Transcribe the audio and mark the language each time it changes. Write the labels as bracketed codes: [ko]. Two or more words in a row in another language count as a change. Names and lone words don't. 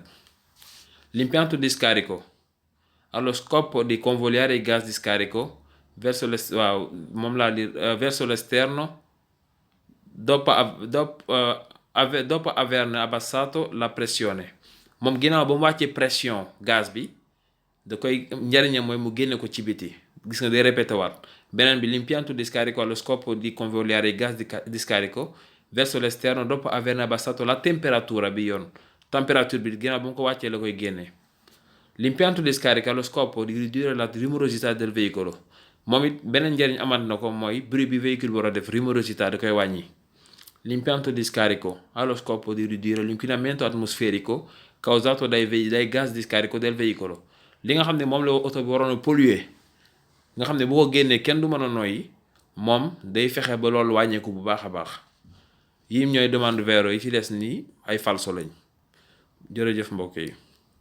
[it] l'impianto di scarico ha lo scopo di convogliare i gas di scarico verso l'esterno dopo averne abbassato la pressione [wo] moom ginnaaw ba mu wàccee pression gaz bi da koy njëriñam mooy mu génne ko ci biti gis nga day répété waat. beneen bi [it] l'impianto di scarico ha lo scopo di convogliare i gas di scarico verso l'esterno dopo averne abbassato la temperatura [wo] bi yoon température bi ginnaaw ba mu ko wàccee la koy génne. [it] l'impianto di scarico ha lo scopo di ridurre la rumorosità del veicolo [wo] moom it beneen njëriñ amaat na ko mooy bruit bi véhicule war a def rumorosità da koy wàññi. [it] l'impianto di scarico ha lo scopo di ridurre l'inquinamento atmosferico causato dai gas di scarico del veicolo [wo] li nga xam ne moom la oto bi waroon a polluer nga xam ne bu ko génnee kenn du mën a noyyi moom day fexe ba loolu wàññeeku bu baax a baax. yii ñooy demande vero yi ci des nii ay falso lañ jërëjëf mbokk yi.